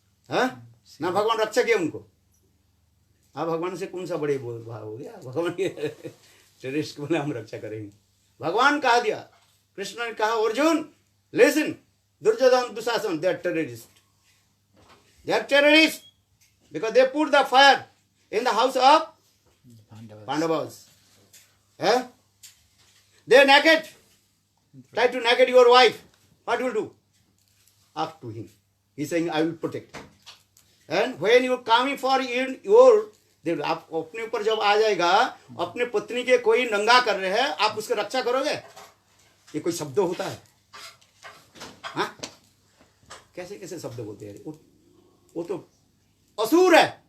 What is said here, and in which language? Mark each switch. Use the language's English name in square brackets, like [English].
[Hindi] ना भगवान रक्षा किया उनको। आप भगवान से कौन सा बड़े भाव हो गया? भगवान के टेररिस्ट को बोले हम रक्षा करेंगे। भगवान कहा दिया, कृष्ण ने कहा Arjun listen, Duryodhan Dushasan दे are terrorist. [English] They are terrorists because they put the fire in the house of Pandavas. They are naked. Try to naked your wife. What will do? Up to him. He is saying, I will protect. [Hindi] And when you are coming for your, आप अपने ऊपर जब आ जाएगा, अपने पत्नी के कोई नंगा कर रहे हैं, आप उसकी रक्षा करोगे? ये कोई शब्द होता है? हाँ? कैसे कैसे शब्द बोलते हैं? वो तो असुर है।